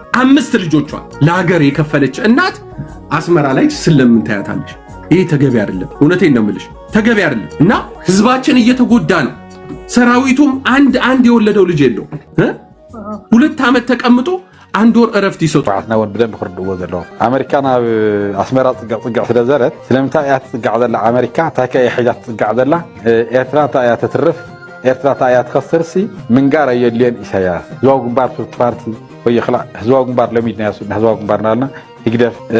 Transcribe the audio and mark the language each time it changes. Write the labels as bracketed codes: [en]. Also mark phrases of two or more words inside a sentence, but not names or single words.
[am] 5 ልጆቿን ለሀገር የከፈለች እናት አስመራ ላይ ስለምን ታያታለሽ? ይሄ ተገቢ አይደለም። እውነቴን ነው የምልሽ፣ ተገቢ አይደለም። እና ህዝባችን እየተጎዳ ነው። ሰራዊቱም አንድ የወለደው ልጅ የለው 2 ዓመት ተቀምጦ 1 ወር እረፍት ይሰጡ [ti] ባዕትና ወን ብደም ክርድዎ ዘለዎ ኣሜሪካ ናብ ኣስመራ ፅጋዕ ስለዘረት ስለምንታይ እያ ትፅጋዕ ዘላ ኣሜሪካ እንታይ ከ ሕጃ ትፅጋዕ ዘላ ኤርትራ እንታይ እያ ተትርፍ ኤርትራ እንታይ እያ ትኸስርሲ ምንጋር ኣየድልየን ኢሳያስ ህዝባዊ ግንባር ፓርቲ ወይ ይኽላዕ ህዝባዊ ግንባር ለሚድና ያሱና ህዝባዊ ግንባር ናልና ይግደፍ